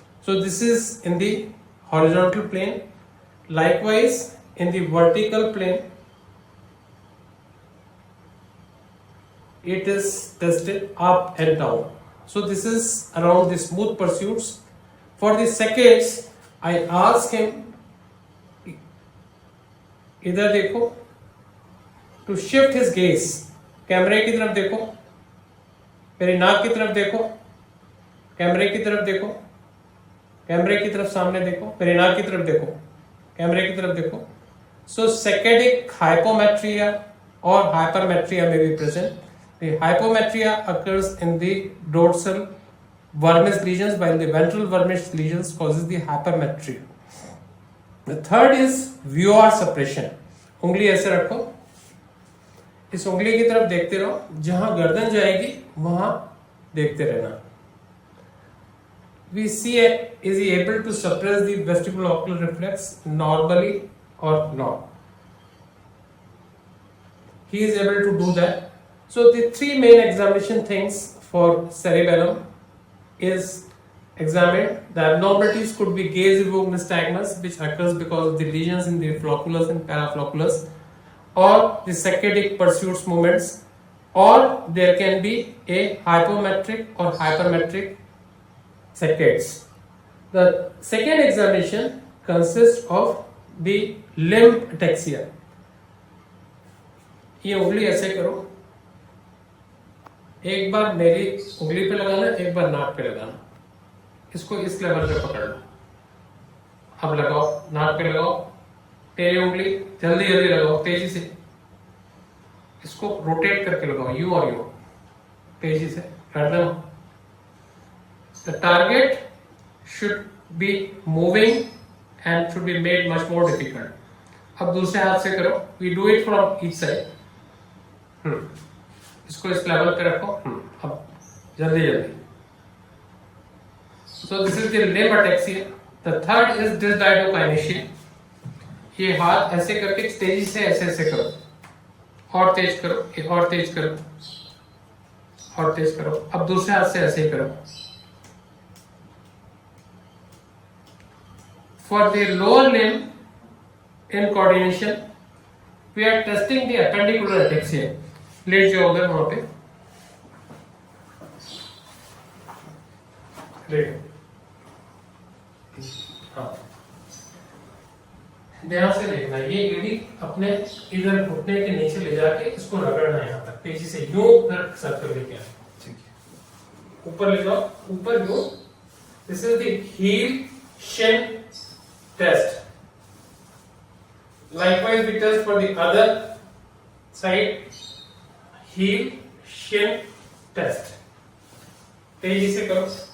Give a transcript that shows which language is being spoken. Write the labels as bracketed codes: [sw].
[en] So this is in the horizontal plane. Likewise, in the vertical plane, it is tested up and down. So this is around the smooth pursuits. For the seconds, I ask him, [hi] इधर देखो, [en] to shift his gaze, [hi] कैमरे की तरफ देखो, मेरी नाक की तरफ देखो, कैमरे की तरफ देखो, कैमरे की तरफ सामने देखो, मेरी नाक की तरफ देखो, कैमरे की तरफ देखो. [en] So saccadic hypometria or hypermetria may be present. The hypometria occurs in the dorsal vermis lesions, while the ventral vermis lesions causes the hypermetria. The third is VR suppression. [hi] उंगली ऐसे रखो, इस उंगली की तरफ देखते रहो, जहां गर्दन जाएगी वहां देखते रहना. [en] We see is he able to suppress the vestibulo-ocular reflex normally or not? He is able to do that. So the three main examination things for cerebellum is examined. The abnormalities could be gaze-evoked nystagmus, which occurs because of the lesions in the flocculus and paraflocculus, or the saccadic pursuits movements, or there can be a hypometric or hypermetric saccades. The second examination consists of the limb ataxia. [hi] ये उंगली ऐसे करो, एक बार मेरी उंगली पे लगाना, एक बार नाक पे लगाना, इसको इस लेवल पे पकड़ लो. अब लगाओ, नाक पे लगाओ, तेरी उंगली जल्दी जल्दी लगाओ, तेजी से, इसको रोटेट करके लगाओ, यू और यू, तेजी से गर्दन. [en] The target should be moving and should be made much more difficult. [hi] अब दूसरे हाथ से करो. [en] We do it from each side. [hi] इसको इस लेवल पे रखो. अब जल्दी जल्दी. [en] So this is the limb ataxia. The third is dysdiadokinesia. [hi] ये हाथ ऐसे करके तेजी से ऐसे ऐसे करो, और तेज करो, और तेज करो, और तेज करो. अब दूसरे हाथ से ऐसे ही करो. [en] For the lower limb in coordination, we are testing the appendicular ataxia. [hi] Late जाओ उधर वहां पे. हाँ, ध्यान से देखना. ये एडी अपने इधर घुटने के नीचे ले जाके इसको रगड़ना है, यहाँ तक तेजी से यूं उधर सर्कल लेके आना. ठीक है, ऊपर ले जाओ, ऊपर यूं. [en] This is the heel shin test. Likewise we test for the other side, heel shin test. [hi] तेजी से करो.